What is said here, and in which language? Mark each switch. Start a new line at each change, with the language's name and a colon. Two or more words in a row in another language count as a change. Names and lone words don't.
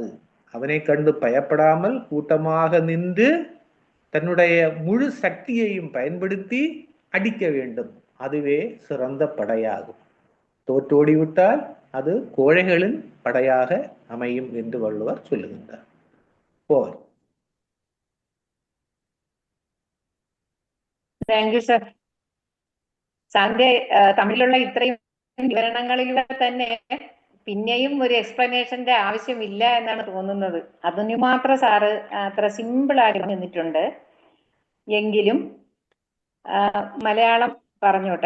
Tamil: அவனை கண்டு பயப்படாமல் கூட்டமாக நின்று தன்னுடைய முழு சக்தியையும் பயன்படுத்தி அடிக்க வேண்டும். அதுவே சிறந்த படையாகும். தோற்றோடிவிட்டால் அது கோழைகளின் படையாக அமையும் என்று வள்ளுவர் சொல்லுகின்றார். போர்
English: Thank you sir.
Malayalam: സാറിന്റെ തമിഴിലുള്ള ഇത്രയും വിവരണങ്ങളിലൂടെ തന്നെ പിന്നെയും ഒരു എക്സ്പ്ലനേഷന്റെ ആവശ്യമില്ല എന്നാണ് തോന്നുന്നത്. അതിനു മാത്രം സാറ് അത്ര സിമ്പിൾ ആയിട്ട് നിന്നിട്ടുണ്ട്. എങ്കിലും മലയാളം പറഞ്ഞോട്ടെ.